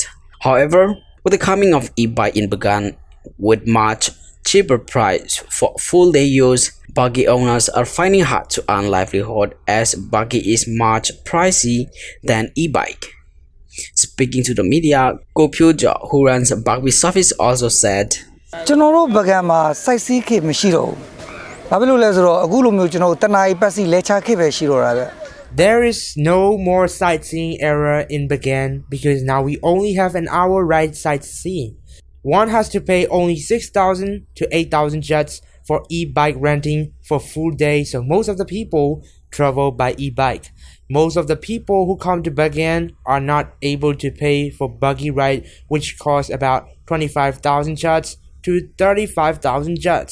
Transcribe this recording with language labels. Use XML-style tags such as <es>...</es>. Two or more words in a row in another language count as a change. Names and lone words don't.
<en>However, with the coming of e-bike in Bagan with much cheaper price for full-day use, buggy owners are finding hard to earn livelihood as buggy is much pricey than e-bike. Speaking to the media, Ko Pyo-jo, who runs a buggy service, also said,</en> <my>"ကျွန်တော်တို့Bagan မှာ site စီးခေတ်မရှိတော့ဘူး။ဘာဖြစ်လို့လဲဆိုတော့အခုလိုမျိုးကျွန်တော်တို့တနားရီပတ်စီလဲချခေတ်ပဲရှိတော့တာဗျ။</my> <en>There is no more sightseeing era in Bagan because now we only have an hour ride sightseeing. One has to pay only 6,000 to 8,000 kyats for e-bike renting for full day, so most of the people travel by e-bike. Most of the people who come to Bagan are not able to pay for buggy ride, which costs about 25,000 kyats to 35,000 kyats.</en>